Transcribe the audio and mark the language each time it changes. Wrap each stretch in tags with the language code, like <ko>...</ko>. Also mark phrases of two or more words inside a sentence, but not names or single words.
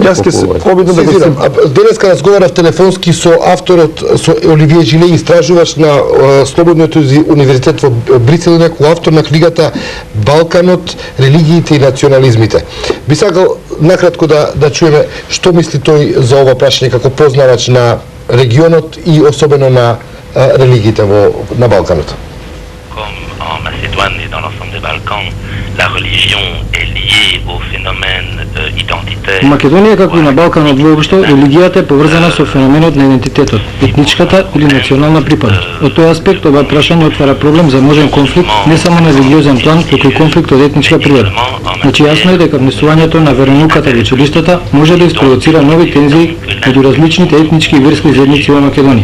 <mk>Јас ќе се обидам да го денеска разговарав телефонски со авторот, со Оливие Жиле, истражувач на Слободниот универзитет во Брисел, некој автор на книгата Балканот, религиите и национализмите. Би сакал накратко да чуеме што мисли тој за ова прашање како познавач на регионот и особено на религиите на Балканот.</mk> <fr>Comme en Macédoine et dans l'ensemble des Balkans, la religion est liée au phénomène identitaire.</fr> <mk>Во Македонија, како и на Балканот воопшто, религијата е поврзана со феноменот на идентитетот, етничката или национална припадност. Од тој аспект, ова прашање отвара проблем за можен конфликт не само на религиозен план, туку и конфликт од етничка природа. Значи јасно е дека внесувањето на веронауката во училиштата може да испровоцира нови тензии меѓу различните етнички и верски заедници во Македонија.</mk>